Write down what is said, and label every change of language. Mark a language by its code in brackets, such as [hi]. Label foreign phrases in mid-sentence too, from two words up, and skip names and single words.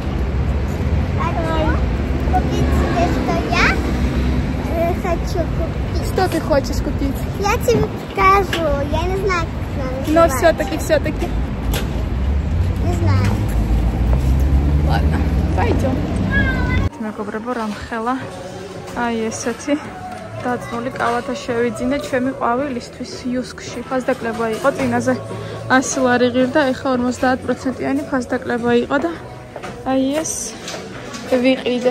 [ru] Купить себе, что я хочу купить. Что ты хочешь купить? Я тебе покажу. Я не знаю, как она Но называется. все-таки. Не знаю. Ладно, пойдем. [ka] მეგობრებო, რამხელა აი ესეთი დაწნული კალათა შევიძინე ჩემი ყვავილისთვის იუსკში. ფასდაკლება იყო, წინაზე 100 ლარი ღირდა, ეხლა 50%-იანი ფასდაკლება იყო და აი ეს ვიყიდე.